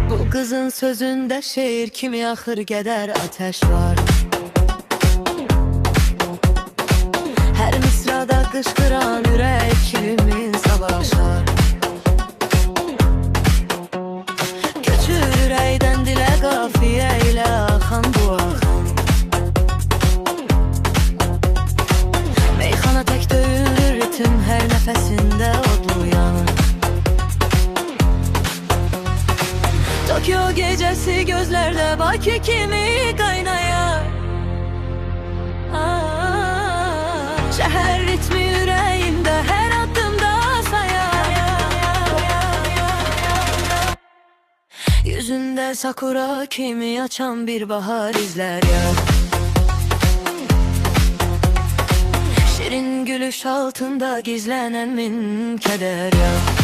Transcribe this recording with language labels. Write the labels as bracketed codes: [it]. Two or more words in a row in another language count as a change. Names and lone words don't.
[az] Kızın sözünde şehir kimi axır gedər ateş var. Her misrada qışqıran ürək kimi savaşar. Köçür ürəkdən dilə qafiyə ilə axan bu axan. Meyxana tək döyülür ritim hər nəfəsində odlu yanır. [tr] Tokyo gecesi gözlerde Bakı kimi kaynayar. Şehir ritmi yüreğimde her adımda sayar. Yüzünde sakura kimi açan bir bahar izler ya. Şirin gülüş altında gizlenen min keder ya.